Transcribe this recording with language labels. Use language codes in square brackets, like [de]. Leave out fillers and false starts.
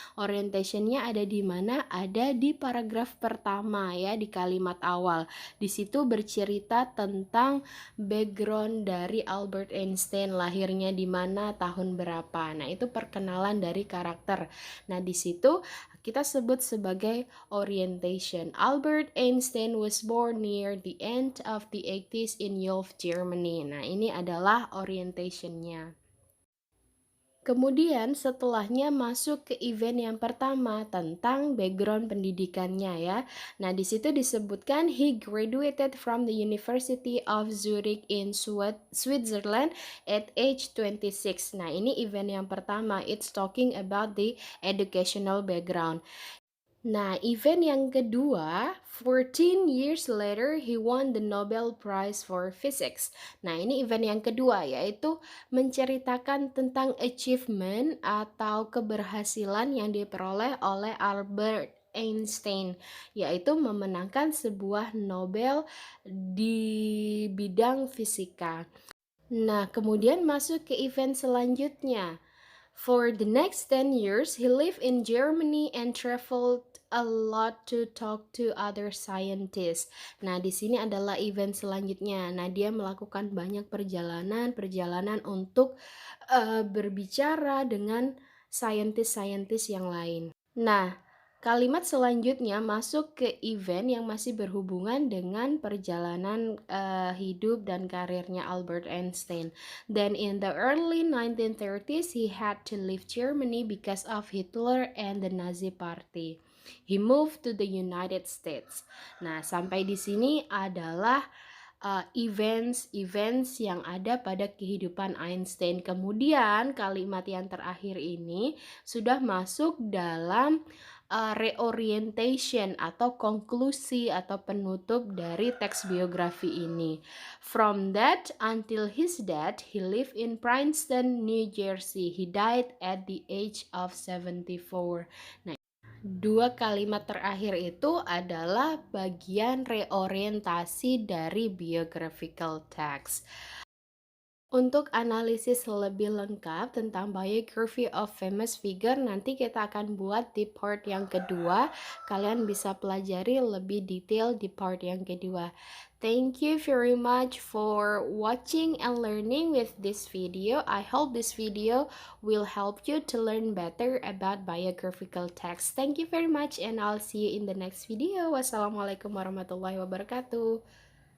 [id] Orientationnya ada di mana? Ada di paragraf pertama ya, di kalimat awal. Di situ bercerita tentang background dari Albert Einstein, lahirnya di mana, tahun berapa. Nah, itu perkenalan dari karakter. Nah, di situ kita sebut sebagai orientation. [en] Albert Einstein was born near the end of the 80s in Ulm, Germany. [id] Nah, ini adalah orientationnya. Kemudian setelahnya masuk ke event yang pertama tentang background pendidikannya ya. Nah, di situ disebutkan [en] he graduated from the University of Zurich in Switzerland at age 26. [id] Nah, ini event yang pertama. [en] It's talking about the educational background. [id] Nah, event yang kedua, [en] 14 years later, he won the Nobel Prize for Physics. [id] Nah, ini event yang kedua, yaitu menceritakan tentang achievement atau keberhasilan yang diperoleh oleh Albert Einstein, yaitu memenangkan sebuah Nobel di bidang fisika. Nah, kemudian masuk ke event selanjutnya. [en] For the next 10 years, he lived in Germany and traveled a lot to talk to other scientists. [id] Nah, di sini adalah event selanjutnya. Nah, dia melakukan banyak perjalanan untuk berbicara dengan saintis-saintis yang lain. Nah, kalimat selanjutnya masuk ke event yang masih berhubungan dengan perjalanan hidup dan karirnya Albert Einstein. [en] Then in the early 1930s, he had to leave Germany because of Hitler and the Nazi Party. He moved to the United States. [id] Nah, sampai di sini adalah events yang ada pada kehidupan Einstein. Kemudian kalimat yang terakhir ini sudah masuk dalam reorientation atau konklusi atau penutup dari teks biografi ini. [en] From that until his death, he lived in Princeton, New Jersey. He died at the age of 74. [id] Nah, dua kalimat terakhir itu adalah bagian reorientasi dari biographical text. Untuk analisis lebih lengkap tentang biography of famous figure, nanti kita akan buat di part yang kedua. Kalian bisa pelajari lebih detail di part yang kedua. [en] Thank you very much for watching and learning with this video. I hope this video will help you to learn better about biographical text. Thank you very much and I'll see you in the next video. [ar] Wassalamualaikum warahmatullahi wabarakatuh.